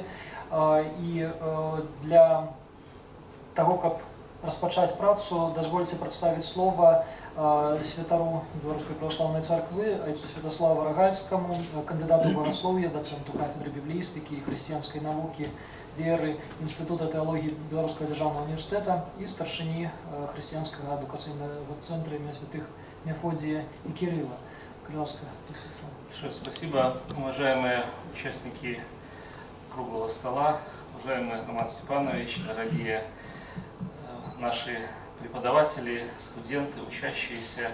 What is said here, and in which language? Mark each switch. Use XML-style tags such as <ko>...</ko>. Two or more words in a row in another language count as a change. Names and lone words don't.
<be>І для таго, каб распачаць працу, дазвольце прадставіць слова святару Беларускай праваслаўнай царквы айцу Святаславу Рагальскаму, кандыдату багаслоўя, дацэнту кафедры бібліістыкі і хрысціянскай навукі веры Інстытута тэалогіі Беларускага дзяржаўнага універсітэта і старшыні хрысціянскага адукацыйнага цэнтра імя святых Мефодия и Кирилла.</be> <ru>Большое спасибо, уважаемые участники круглого стола, уважаемый Роман Степанович, дорогие наши преподаватели, студенты, учащиеся.</ru>